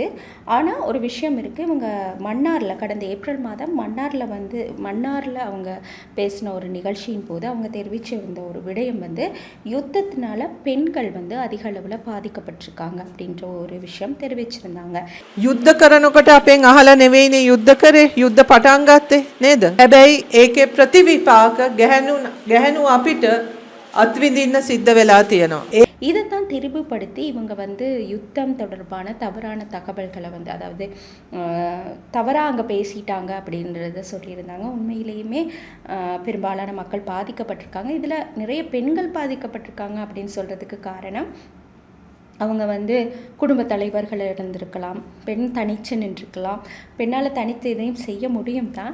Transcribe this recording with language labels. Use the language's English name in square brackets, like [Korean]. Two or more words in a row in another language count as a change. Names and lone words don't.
[Tamil] ஆனால் ஒரு விஷயம் இருக்குது, இவங்க மன்னாரில் கடந்த ஏப்ரல் மாதம் மன்னாரில் அவங்க பேசின ஒரு நிகழ்ச்சியின் போது அவங்க தெரிவிச்சிருந்த ஒரு விடயம் யுத்தத்தினால பெண்கள் அதிக அளவில் பாதிக்கப்பட்டிருக்காங்க அப்படின்ற ஒரு விஷயம் தெரிவிச்சிருந்தாங்க. [Sinhala] යුද්ධ කරනකොට අපෙන් අහලා නෙවෙයිනේ යුද්ධ කරේ, යුද්ධ පටන් ගත්තේ නේද? හැබැයි ඒකේ ප්‍රතිවිපාක ගැහැණු අපිට අත්විඳින්න සිද්ධ වෙලා තියෙනවා. [Tamil] இதைத்தான் திரிவுபடுத்தி இவங்க வந்து யுத்தம் தொடர்பான தவறான தகவல்களை வந்து அதாவது தவறாக அங்கே பேசிட்டாங்க அப்படின்றத சொல்லியிருந்தாங்க. உண்மையிலேயுமே பெரும்பாலான மக்கள் பாதிக்கப்பட்டிருக்காங்க. இதில் நிறைய பெண்கள் பாதிக்கப்பட்டிருக்காங்க அப்படின்னு சொல்கிறதுக்கு காரணம் அவங்க வந்து குடும்ப தலைவர்கள் இருந்திருக்கலாம், பெண் தனிச்சு நின்றுருக்கலாம், பெண்ணால் தனித்து இதையும் செய்ய முடியும் தான்.